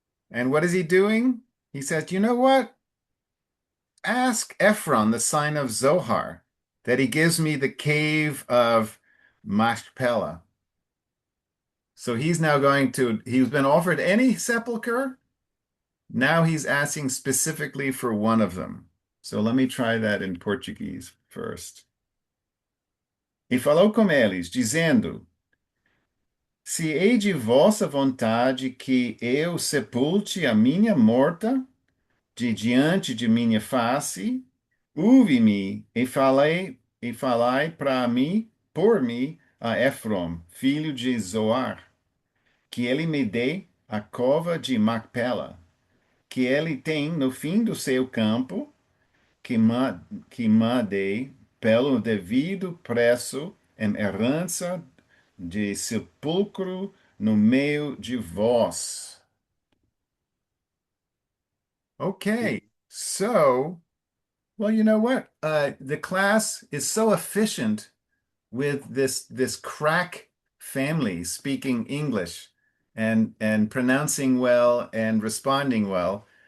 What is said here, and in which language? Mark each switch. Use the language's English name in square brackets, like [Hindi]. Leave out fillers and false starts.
[English] And what is he doing? He says, you know what? Ask Ephron, the son of Zohar, that he gives me the cave of Machpelah. So he's now he's been offered any sepulcher. Now he's asking specifically for one of them. So let me try that in Portuguese first. [Portuguese] E falou com eles, dizendo: Se hei de vossa vontade que eu sepulte a minha morta de diante de minha face, ouve-me e falai para mim, por mim, a Efron, filho de Zoar, que ele me dê a cova de Macpela, que ele tem no fim do seu campo, que me dê pelo devido preço em herança de sepulcro no meio de vós. [English] Okay, so, well, you know what? The class is so efficient with this crack family speaking English and pronouncing well and responding well.